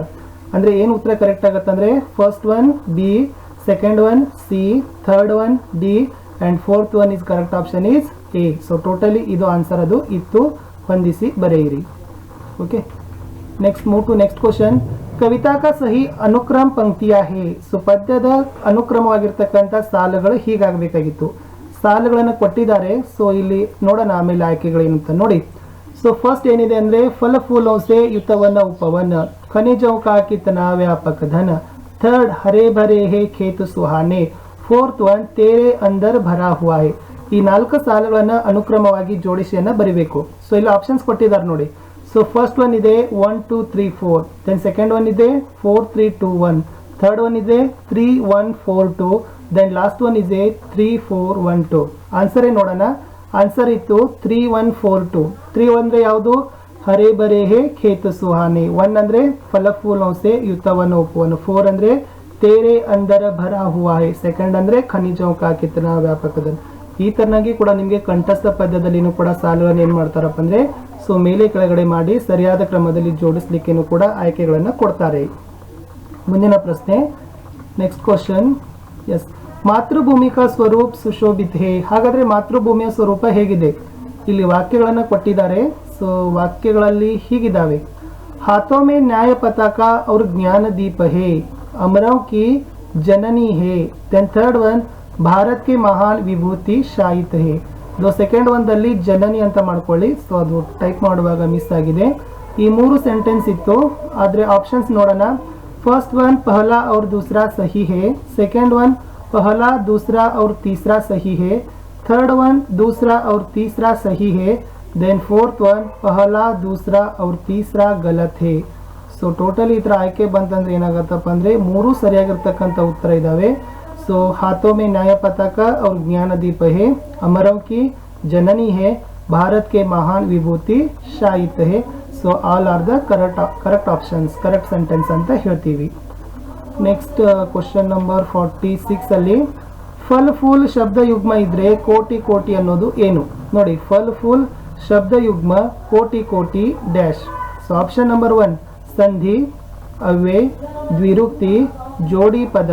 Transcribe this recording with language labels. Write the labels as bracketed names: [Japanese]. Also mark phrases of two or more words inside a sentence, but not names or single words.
[Kannada] ಅಂದ್ರೆ ಏನು ಉತ್ತರ ಕರೆಕ್ಟ್ ಆಗತ್ತೆ ಅಂದ್ರೆ [English] first one B, second one C, third one D and fourth one is correct option is A. so totally [Kannada] ಇದು ಆನ್ಸರ್ ಅದು ಇತ್ತು, ಹೊಂದಿಸಿ ಬರೆಯಿರಿ। [English] okay, next move to next question. [Hindi] कविता का सही अनुक्रम पंक्तियां है। [Kannada] ಸೊ ಪದ್ಯದ ಅನುಕ್ರಮವಾಗಿರ್ತಕ್ಕಂಥ ಸಾಲುಗಳು ಹೀಗಾಗಬೇಕಾಗಿತ್ತು, ಸಾಲುಗಳನ್ನು ಕೊಟ್ಟಿದ್ದಾರೆ। ಸೊ ಇಲ್ಲಿ ನೋಡೋಣ ಆಮೇಲೆ ಆಯ್ಕೆಗಳೇನು ಅಂತ ನೋಡಿ। [English] so first [Kannada] ಏನಿದೆ ಅಂದ್ರೆ [Hindi] ಫಲ फूलों से युतवन उपवन, खनिजों का कितना व्यापक धन, थर्ड हरे भरे है खेत सुहाने, [English] fourth one [Hindi] तेरे अंदर भरा हुआ है। [Kannada] ಈ 4 ಸಾಲುಗಳನ್ನು ಅನುಕ್ರಮವಾಗಿ ಜೋಡಿಸಿಯನ್ನ ಬರಿಬೇಕು। ಸೊ ಇಲ್ಲಿ ಆಪ್ಷನ್ಸ್ ಕೊಟ್ಟಿದ್ದಾರೆ ನೋಡಿ। [English] so first one [Kannada] ಇದೆ 1 2 3 4, [English] then second one [Kannada] ಇದೆ 4 3 2 1, [English] third one [Kannada] ಇದೆ 3 1 4 2, [English] then last one [Kannada] ಇದೆ 3 4 1 2। ಆನ್ಸರ್ ನೋಡೋಣ, ಆನ್ಸರ್ ಇತ್ತು 3 1 4 2। 3 ಅಂದ್ರೆ ಯಾವುದು, [Hindi] हरे भरे है खेत सुहाने, 1 ಅಂದ್ರೆ फल फूलों से युतवन उपवन, 4 ಅಂದ್ರೆ तेरे अंदर भरा हुआ है, [Kannada] ಸೆಕೆಂಡ್ ಅಂದ್ರೆ [Hindi] खनिजों का कितना व्यापक धन। [Kannada] ಈ ತರನಾಗಿ ಕೂಡ ನಿಮಗೆ ಕಂಠಸ್ಥ ಪದ್ಯದಲ್ಲಿನೂ ಕೂಡ ಸಾಲುಗಳನ್ನು ಏನ್ ಮಾಡ್ತಾರಪ್ಪ ಅಂದ್ರೆ ಸೊ ಮೇಲೆ ಕೆಳಗಡೆ ಮಾಡಿ ಸರಿಯಾದ ಕ್ರಮದಲ್ಲಿ ಜೋಡಿಸಲಿಕ್ಕೇನು ಕೂಡ ಆಯ್ಕೆಗಳನ್ನು ಕೊಡ್ತಾರೆ। ಮುಂದಿನ ಪ್ರಶ್ನೆ, [English] next question. yes, [Hindi] मातृभूमि का स्वरूप सुशोभित है। [Kannada] ಹಾಗಾದ್ರೆ ಮಾತೃಭೂಮಿಯ ಸ್ವರೂಪ ಹೇಗಿದೆ, ಇಲ್ಲಿ ವಾಕ್ಯಗಳನ್ನು ಕೊಟ್ಟಿದ್ದಾರೆ। ಸೊ ವಾಕ್ಯಗಳಲ್ಲಿ ಹೀಗಿದ್ದಾವೆ, [Hindi] हाथों में न्याय पताका और ज्ञान दीप है, अमरों की जननी है, [English] then third one [Hindi] भारत के महान विभूति शायित है। [Kannada] ದೋ ಸೆಕೆಂಡ್ ಒಂದಲ್ಲಿ ಜನನಿ ಅಂತ ಮಾಡ್ಕೊಳ್ಳಿ, ಸೊ ಅದು ಟೈಪ್ ಮಾಡುವಾಗ ಮಿಸ್ ಆಗಿದೆ। ಈ 3 ಸೆಂಟೆನ್ಸ್ ಇತ್ತು, ಆದರೆ ಆಪ್ಷನ್ಸ್ ನೋಡೋಣ। [English] first one [Hindi] ಪಹಲಾ और दूसरा सही है, [English] second one [Hindi] पहला दूसरा और तीसरा सही है, [English] third one [Hindi] दूसरा और तीसरा सही है, [English] then fourth one [Hindi] पहला दूसरा और तीसरा गलत है। [English] so totally [Kannada] ಈ ಥರ ಆಯ್ಕೆ ಬಂತಂದ್ರೆ ಏನಾಗತ್ತಪ್ಪ ಅಂದರೆ 3 ಸರಿಯಾಗಿರ್ತಕ್ಕಂಥ ಉತ್ತರ ಇದ್ದಾವೆ। [Hindi] सो हाथों में न्याय पताका और ज्ञान दीप है, अमरों की जननी है, भारत के महान विभूति शाहित है। [English] so all are the correct options, correct sentence [Kannada] ಅಂತ ಹೇಳ್ತೀವಿ। [English] next question number 46 [Kannada] ಅಲ್ಲಿ [Hindi] फल फूल शब्द युग्म [Kannada] ಇದ್ರೆ ಕೋಟಿ ಕೋಟಿ ಅನ್ನೋದು ಏನು ನೋಡಿ। [Hindi] फल फूल शब्द युग्म [Kannada] ಕೋಟಿ ಕೋಟಿ ಡ್ಯಾಶ್। [English] so option number 1 [Kannada] ಸಂಧಿ, ಅವ್ಯಯ, ದ್ವಿರುಕ್ತಿ, ಜೋಡಿ ಪದ।